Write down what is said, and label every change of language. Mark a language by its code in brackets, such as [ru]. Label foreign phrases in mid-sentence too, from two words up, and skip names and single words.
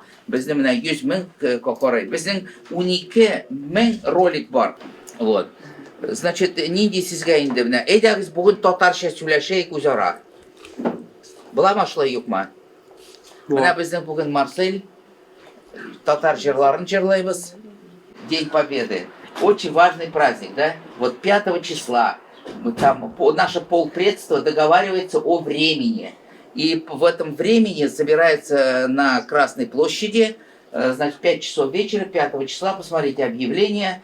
[tt] Безне менә 100 мең карый. Безнең 12 мең ролик бар. Вот. Значит, нинди сезгә инде менә. Әйдәгез бүген татарча сөйләшәйек үзара. Буламы шулай юкмы? Менә безнең бүген Марсель, татар җырларын җырлайбыз. [ru] День Победы. Очень важный праздник, да? Вот 5 числа мы там, наше полпредство договаривается о времени. И в этом времени собирается на Красной площади, значит, 5 часов вечера, 5 числа, посмотрите объявление.